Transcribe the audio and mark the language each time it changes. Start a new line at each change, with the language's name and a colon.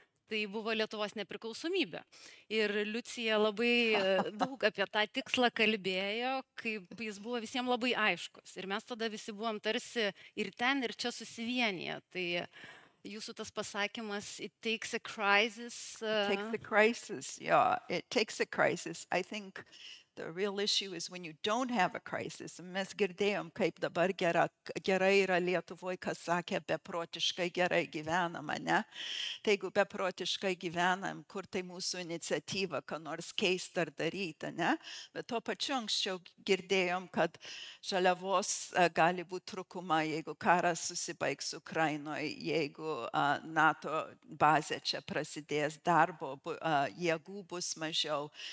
Lithuanian: Tai buvo Lietuvos nepriklausomybė. Ir Liucija labai daug apie tą tikslą kalbėjo, kaip jis buvo visiems labai aiškus. Ir mes tada visi buvom tarsi ir ten, ir čia susivienyje. Tai jūsų tas pasakymas,
English: it takes a crisis. It takes a crisis, yeah. It takes a crisis. I think the real issue is when you don't have a crisis.
Lithuanian: Mes girdėjom, kaip dabar gerai yra Lietuvoje, kas sakė, beprotiškai gerai gyvenama, ne? Tai jeigu beprotiškai gyvenam, kur tai mūsų iniciatyva, ką nors keista ar daryti, ne? Bet tuo pačiu anksčiau girdėjom, kad žaliavos gali būti trūkuma, jeigu karas susibaigs Ukrainoje, jeigu NATO bazė čia prasidės, darbo jėgų bus mažiau.